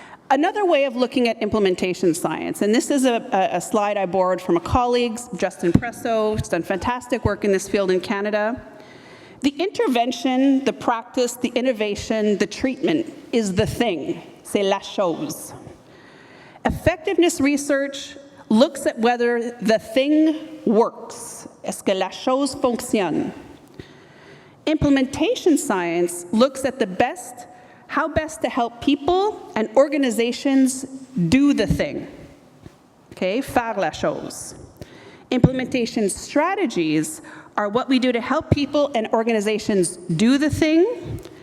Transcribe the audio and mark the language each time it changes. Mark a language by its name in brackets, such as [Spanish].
[English] Another way of looking at implementation science, and this is a slide I borrowed from a colleague, Justin Presso, who's done fantastic work in this field in Canada. The intervention, the practice, the innovation, the treatment is the thing, [French] c'est la chose. [English] Effectiveness research looks at whether the thing works. [French] Est-ce que la chose fonctionne? [English] Implementation science looks at how best to help people and organizations do the thing. [French] Okay, faire la chose. [English] Implementation strategies are what we do to help people and organizations do the thing.